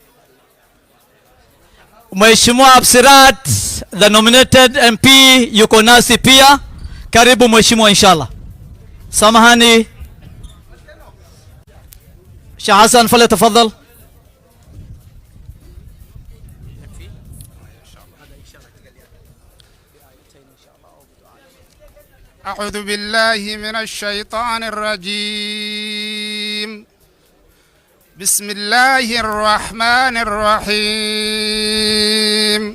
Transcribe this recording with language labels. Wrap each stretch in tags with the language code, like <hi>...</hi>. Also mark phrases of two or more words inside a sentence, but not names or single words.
<sw>Mheshimiwa Absirat,</sw> <en>the nominated MP,</en> <sw>yuko nasi pia, karibu Mheshimiwa inshallah. Samahani Sheikh Hassan, falyatafadhal.</sw> <ar>أعوذ بالله من الشيطان الرجيم. بسم الله الرحمن الرحيم.</ar>